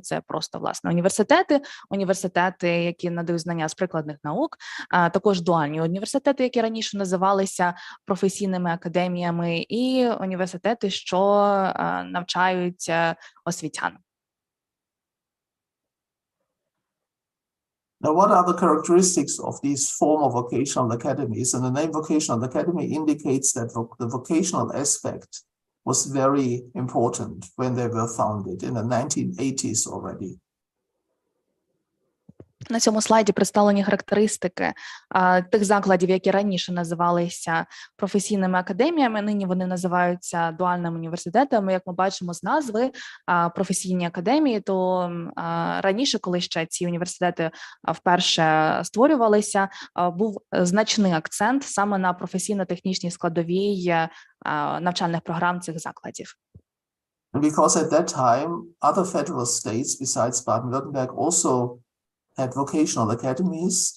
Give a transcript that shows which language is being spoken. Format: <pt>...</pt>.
<uk>Це просто, власне, університети, які надають знання з прикладних наук, також дуальні університети, які раніше називалися професійними академіями, і університети, що навчають освітян.</uk> <en>Now, what are the characteristics of these former vocational academies? And the name vocational academy indicates that the vocational aspect was very important when they were founded in the 1980s already.</en> <uk>На цьому слайді представлені характеристики тих закладів, які раніше називалися професійними академіями. Нині вони називаються дуальними університетами. Як ми бачимо з назви професійні академії, то раніше, коли ще ці університети вперше створювалися, був значний акцент саме на професійно-технічній складовій навчальних програм цих закладів.</uk> <en>Because at that time, other federal states besides Baden-Württemberg also had vocational academies.</en>